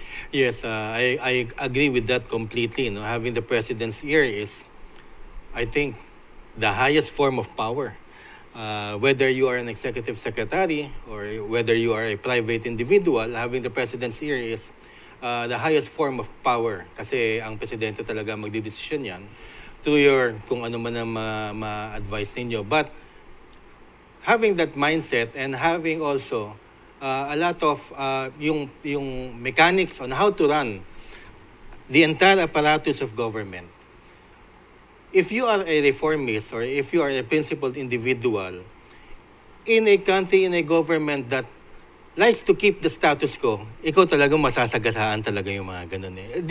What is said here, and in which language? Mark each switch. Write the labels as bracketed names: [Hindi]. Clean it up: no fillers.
[English] Yes, I agree with that completely. Having the president's ear is, I think, the highest form of power. Whether you are an executive secretary or whether you are a private individual, having the president's ear is the highest form of power. [Filipino] Kasi ang presidente talaga magdidesisyon yan through your, kung ano man ang ma-advise ninyo. But [English] having that mindset and having also a lot of yung mechanics on how to run the entire apparatus of government. If you are a reformist or if you are a principled individual in a country, in a government that likes to keep the status quo, [Filipino] ikaw talaga masasagasaan talaga yung mga ganun eh.